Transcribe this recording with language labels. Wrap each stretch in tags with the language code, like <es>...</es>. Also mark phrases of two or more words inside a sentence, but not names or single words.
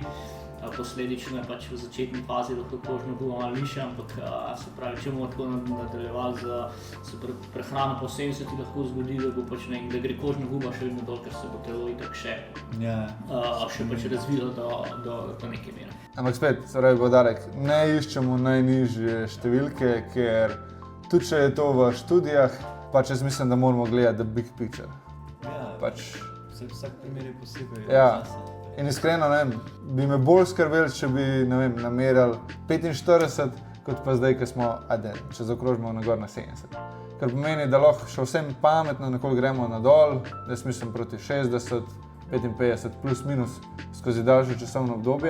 <sl>Posledično je pač v začetni fazi lahko kožna guba malo višja, ampak se pravi, če bomo tako nadaljevali z prehrano po 70, ti lahko zgodi, da bo pač da gre kožna guba še vedno dol, ker se bo telo itak še pač razvilo do neke mere. Ampak spet, poudarek, ne iščemo najnižje številke, ker tudi če je to v študijah, pač jaz mislim, da moramo gledati</sl> <en>the big picture.</en> <sl>Ja, pač vsak primer je posebej. Ja. In iskreno, bi me bolj skrbeli, če bi, namerali 45, kot pa zdaj, ko smo, če zaokrožimo nagor na 70. Kar pomeni, da lahko še vsem pametno nekoliko gremo nadol, jaz mislim proti 60, 55 plus minus skozi daljše časovno obdobje.</sl>